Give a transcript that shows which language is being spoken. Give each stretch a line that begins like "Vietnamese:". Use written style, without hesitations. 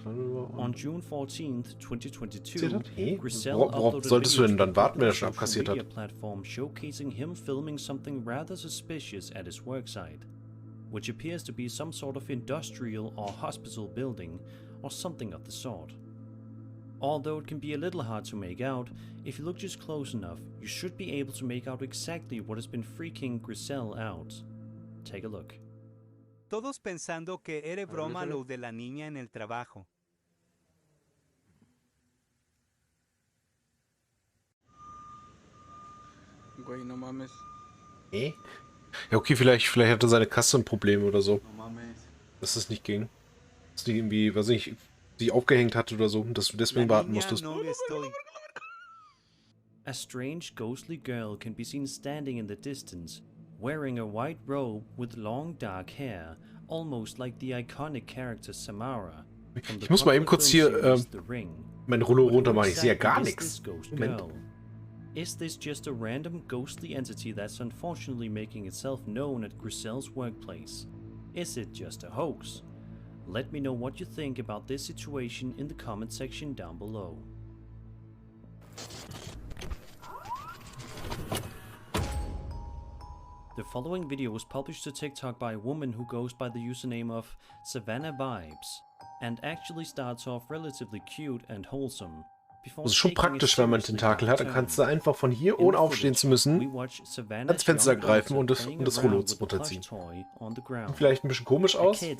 English: On June 14th, 2022, Grisel uploaded a social media platform showcasing him filming something rather suspicious at his worksite, which appears to be some sort of industrial or hospital building or something of the sort. Although it can be a little hard to make out, if you look just close enough, you should be able to make out exactly what has been freaking Grisel out. Take a look.
Spanish: Todos pensando que era broma lo de la niña en el trabajo. Güey, no mames.
German: Ja, okay, vielleicht hatte seine Kasse ein Problem oder so. Dass es nicht ging. Dass die irgendwie, weiß ich, sich aufgehängt hatte oder so, dass du deswegen warten musstest.
English: A strange ghostly girl can be seen standing in the distance, wearing a white robe with long dark hair, almost like the iconic character Samara.
German: Ich muss mal eben kurz hier mein Rollo runter machen, ich sehe ja gar nichts. Moment.
English: Is this just a random ghostly entity that's unfortunately making itself known at Grisel's workplace? Is it just a hoax? Let me know what you think about this situation in the comment section down below. The following video was published to TikTok by a woman who goes by the username of Savannah Vibes and actually starts off relatively cute and wholesome.
German: Das ist schon praktisch, wenn man Tentakel hat, dann kannst du einfach von hier, ohne aufstehen zu müssen, ans Fenster greifen und das Rollo runterziehen. Sieht vielleicht ein bisschen komisch aus.